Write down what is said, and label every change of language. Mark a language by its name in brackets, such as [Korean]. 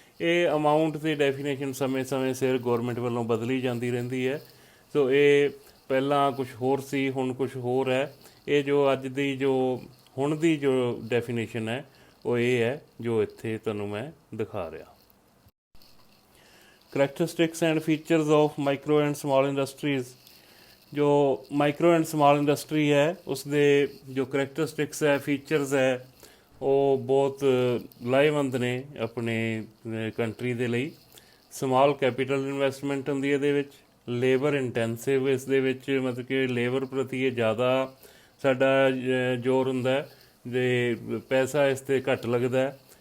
[Punjabi] ਇਹ ਅਮਾਊਂਟ ਦੀ ਡੈਫੀਨੇਸ਼ਨ ਸਮੇਂ ਸਿਰ ਗੌਰਮੈਂਟ ਵੱਲੋਂ ਬਦਲੀ ਜਾਂਦੀ ਰਹਿੰਦੀ ਹੈ। ਸੋ ਇਹ ਪਹਿਲਾਂ ਕੁਛ ਹੋਰ ਸੀ, ਹੁਣ ਕੁਛ ਹੋਰ ਹੈ। ਇਹ ਜੋ ਅੱਜ ਦੀ ਹੁਣ ਦੀ ਜੋ ਡੈਫੀਨੇਸ਼ਨ ਹੈ ਉਹ ਇਹ ਹੈ ਜੋ ਇੱਥੇ ਤੁਹਾਨੂੰ ਮੈਂ ਦਿਖਾ ਰਿਹਾ। [English] Characteristics and features of micro and small industries। [Punjabi] ਜੋ ਮਾਈਕਰੋ ਐਂਡ ਸਮਾਲ ਇੰਡਸਟਰੀ ਹੈ ਉਸਦੇ ਜੋ ਕਰੈਕਟਰਿਸਟਿਕਸ ਹੈ, ਫੀਚਰਸ ਹੈ, ਉਹ ਬਹੁਤ ਲਾਹੇਵੰਦ ਨੇ ਆਪਣੇ ਕੰਟਰੀ ਦੇ ਲਈ। ਸਮਾਲ ਕੈਪੀਟਲ ਇਨਵੈਸਟਮੈਂਟ ਹੁੰਦੀ ਹੈ ਇਹਦੇ ਵਿੱਚ, ਲੇਬਰ ਇੰਟੈਂਸਿਵ ਇਸ ਦੇ ਵਿੱਚ, ਮਤਲਬ ਕਿ ਲੇਬਰ ਪ੍ਰਤੀ ਇਹ ਜ਼ਿਆਦਾ ਸਾਡਾ ਜ਼ੋਰ ਹੁੰਦਾ ਅਤੇ ਪੈਸਾ ਇਸ 'ਤੇ ਘੱਟ ਲੱਗਦਾ।